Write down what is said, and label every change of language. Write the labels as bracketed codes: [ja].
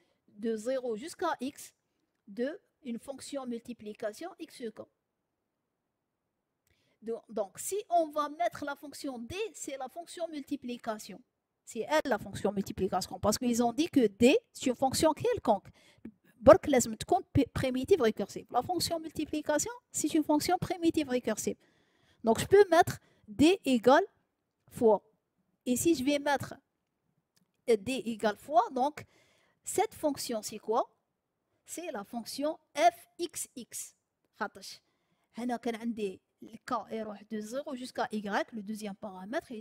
[fr] De 0 jusqu'à x de une fonction multiplication xk. Donc, si on va mettre la fonction d, c'est la fonction multiplication. C'est elle la fonction multiplication. Parce qu'ils ont dit que d, c'est une fonction quelconque. [ar] برك لازم تكون primitive récursive. [fr] La fonction multiplication, c'est une fonction primitive récursive. Donc, je peux mettre d égale fois. Et si je vais mettre d égale fois, donc, cette fonction, c'est quoi? C'est la fonction fxx. [ar] خاطش هنا كان عندي [fr] le k est de 0 jusqu'à y, le deuxième paramètre.